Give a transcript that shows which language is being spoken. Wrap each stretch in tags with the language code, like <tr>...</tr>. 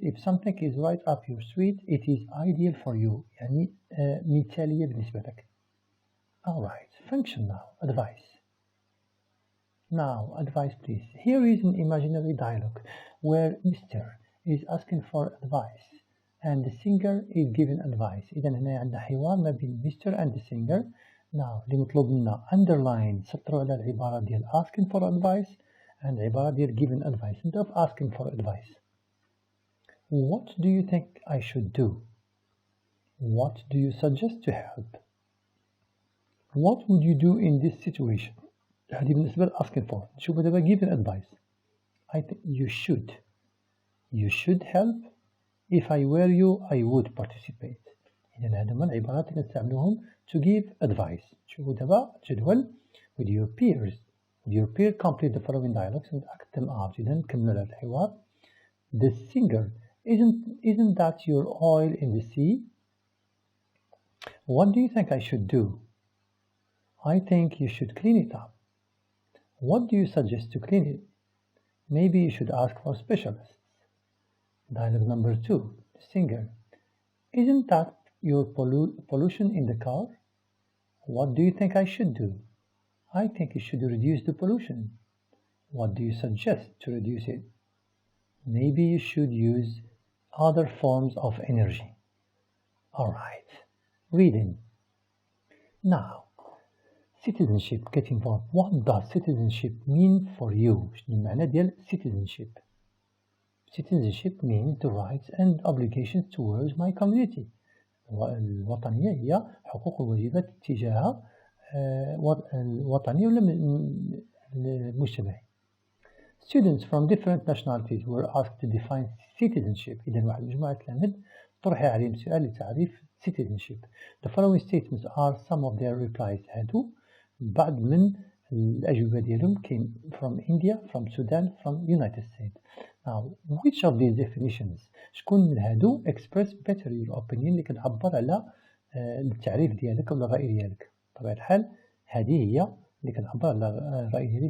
<en>If something is right up your street it is ideal for you.</en> <ar>يعني مثالية بالنسبة لك.</ar> <en>Alright. Function now. Advice. Now advice please. Here is an imaginary dialogue where Mr. is asking for advice and the singer is given advice.</en> <ar>إذا هنا عندنا حوار ما بين Mr.</ar> <en>and the singer.</en> <ar>Now اللي مطلوب منا underline سطروا على العبارة ديال</ar> <en>asking for advice and</en> <ar>العبارة ديال</ar> <en>given advice.</en> <ar>نبداو ب</ar> <en>asking for advice. What do you think I should do? What do you suggest to help? What would you do in this situation?</en> <ar>هذه بالنسبة ل</ar> <en>asking for.</en> <ar>نشوفوا دابا</ar> <en>given advice. I think you should. You should help. If I were you I would participate.</en> <ar>إذن هذا هما العبارات اللي نستعملوهم</ar> <en>to give advice.</en> <ar>شوفوا دابا جدول</ar> <en>with your peers. With your peer complete the following dialogues and act them out.</en> <ar>إذن نكملوا هذا الحوار.</ar> <en>The singer isn't that your oil in the sea? What do you think I should do? I think you should clean it up. What do you suggest to clean it? Maybe you should ask for specialists. Dialogue number 2. The singer. Isn't that your pollution in the car? What do you think I should do? I think you should reduce the pollution. What do you suggest to reduce it? Maybe you should use other forms of energy. Alright. Reading. Now, citizenship. Get involved. What does citizenship mean for you?</en> <ar>شنو المعنى ديال citizenship?</ar> <en>Citizenship means the rights and obligations towards my community.</en> <ar>الوطنية هي حقوق والواجبات تجاه الوطنية ولا المجتمع.</ar> <en>Students from different nationalities were asked to define citizenship.</en> <ar>إذن واحد مجموعة تلاميذ طرح عليهم سؤال لتعريف citizenship.</ar> <en>The following statements are some of their replies.</en> <ar>هادو بعض من الأجوبة ديالهم</ar> <en>came from India, from Sudan, from United States. Now, which of these definitions</en> <ar>شكون من هادو</ar> <en>express better your opinion</en> <ar>اللي كتعبر على التعريف ديالك ولا الرأي ديالك. بطبيعة الحال هذه هي اللي كتعبر على الرأي ديالي.</ar>